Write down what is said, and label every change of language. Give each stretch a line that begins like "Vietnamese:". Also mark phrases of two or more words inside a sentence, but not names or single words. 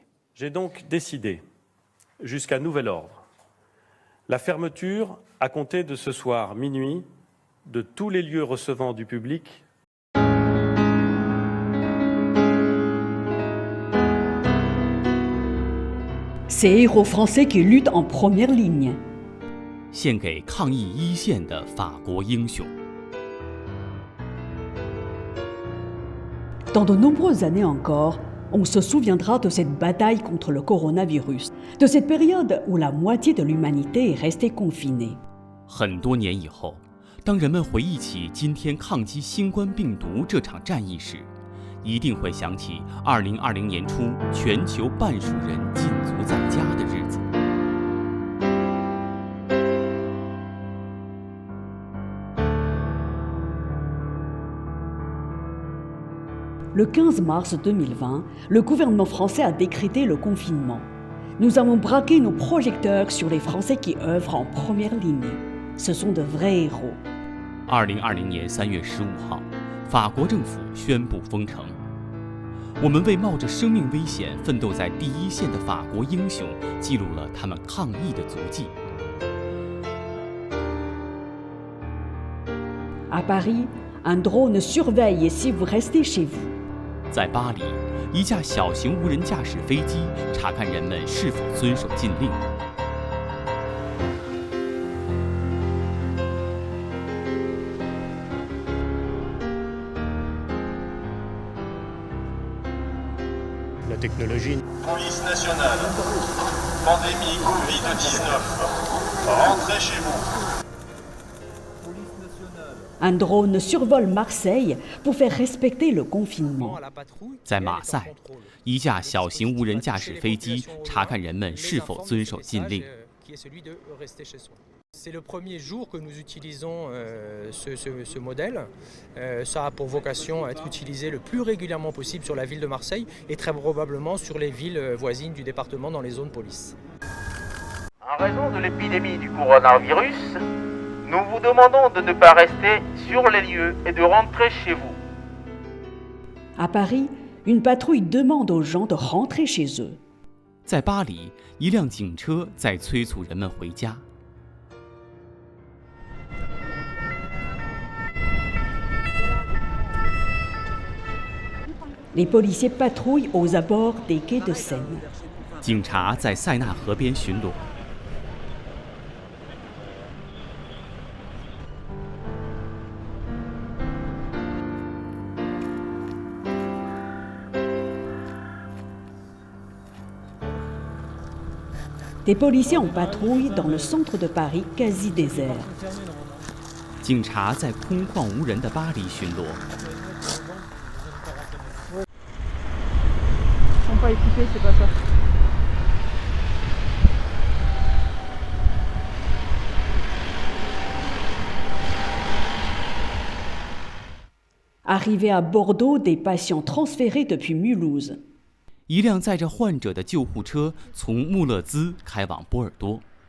French: J'ai donc décidé, jusqu'à nouvel ordre, la fermeture, à compter de ce soir minuit, de tous les lieux recevant du public. Ces héros français qui luttent en première ligne.
Chinese: 献给抗疫一线的法国英雄。
French: Dans de nombreuses années encore, on se souviendra de cette bataille contre le coronavirus, de cette période où la moitié de l'humanité est restée confinée.
Chinese: 很多年以后，当人们回忆起今天抗击新冠病毒这场战役时，一定会想起2020年初全球半数人禁足在家的日子。
French: Le 15 mars 2020, le gouvernement français a décrété le confinement. Nous avons braqué nos projecteurs sur les Français qui œuvrent en première ligne. Ce sont de vrais héros.
Chinese: 2020 年3月15号，法国政府宣布封城。我们为冒着生命危险奋斗在第一线的法国英雄记录了他们抗疫的足迹。
French: À Paris, un drone surveille si vous restez chez vous.
Chinese: 在巴黎，一架小型无人驾驶飞机查看人们是否遵守禁令。
French: La technologie. Police nationale, pandémie Covid-19, rentrez chez vous. Un drone survole Marseille pour faire respecter le confinement.
Chinese: 在马赛，一架小型无人驾驶飞机查看人们是否遵守禁令。
French: C'est le premier jour que nous utilisons ce modèle. Ça a pour vocation à être utilisé le plus régulièrement possible sur la ville de Marseille et très probablement sur les villes voisines du département dans les zones police. En raison de l'épidémie du coronavirus, nous vous demandons de ne pas rester sur les lieux et de rentrer chez vous. À Paris, une patrouille demande aux gens de rentrer chez eux.
Chinese: 在巴黎，一辆警车在催促人们回家。
French: Les policiers patrouillent aux abords des quais de Seine.
Chinese: 警察在塞纳河边巡逻。
French: Des policiers en patrouille dans le centre de Paris quasi désert.
Chinese: 警察在空旷无人的巴黎巡逻。
French: Pas équipés, c'est pas ça. Arrivés à Bordeaux, des patients transférés depuis Mulhouse.
Chinese: 一辆载着患者的救护车从穆勒兹开往波尔多。